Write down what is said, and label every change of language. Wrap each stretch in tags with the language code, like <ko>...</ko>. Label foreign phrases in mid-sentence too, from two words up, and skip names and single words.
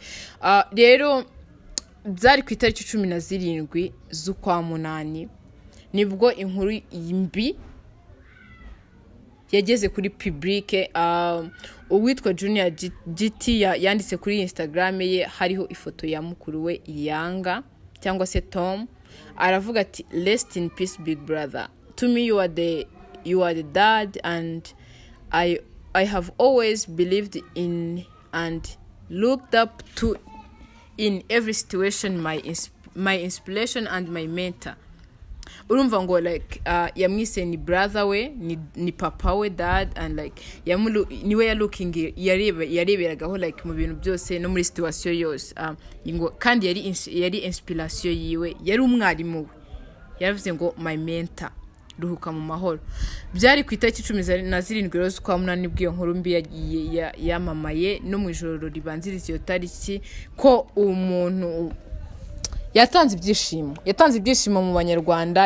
<rw>Rero byari ku itariki 17 z'ukwa munani nibwo inkuru mbi yageze kuri public. Uwitwa Junior GT yanditse kuri Instagram ye, hariho ifoto ya mukuru we Yanga cyangwa se Tom. Aravuga ati,</rw> <en>rest in peace big brother, to me you are the dad, and I have always believed in and looked up to in every situation, my inspiration and my mentor.</en> <rw>Urumva ngo yamwise ni brother we, ni papa we,</rw> <en>dad, and</en> <rw>niwe yareberagaho mu bintu byose no muri situation yose. Kandi yari inspiration yiwe, yari umwarimu we. Yaravuze ngo</rw> <en>my mentor,</en> <rw>ruhuka mu mahoro. Byari ku itariki 17 z'ukwa munani bw'iyo nkuru mbi yamamaye, no mu ijoro ribanziriza iyo tariki, ko umuntu yatanze ibyishimo mu banyarwanda.</rw>